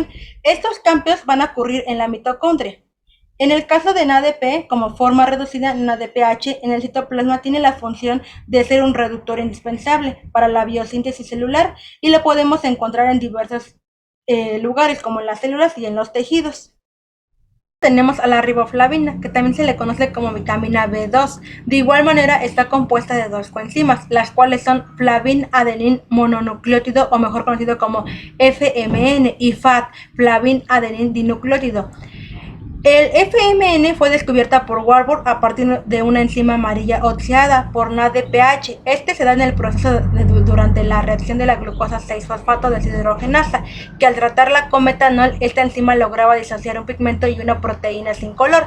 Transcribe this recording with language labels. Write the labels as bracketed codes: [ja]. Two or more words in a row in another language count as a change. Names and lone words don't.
[es] Estos cambios van a ocurrir en la mitocondria. En el caso de NADP, como forma reducida, NADPH en el citoplasma tiene la función de ser un reductor indispensable para la biosíntesis celular y lo podemos encontrar en diversos lugares como en las células y en los tejidos. Tenemos a la riboflavina, que también se le conoce como vitamina B2. De igual manera está compuesta de dos coenzimas, las cuales son flavin-adenin mononucleótido, o mejor conocido como FMN, y FAD, flavin-adenin dinucleótido. El FMN fue descubierta por Warburg a partir de una enzima amarilla oxidada por NADPH. Este se da en el proceso durante la reacción de la glucosa 6-fosfato deshidrogenasa, que al tratarla con metanol, esta enzima lograba disociar un pigmento y una proteína sin color.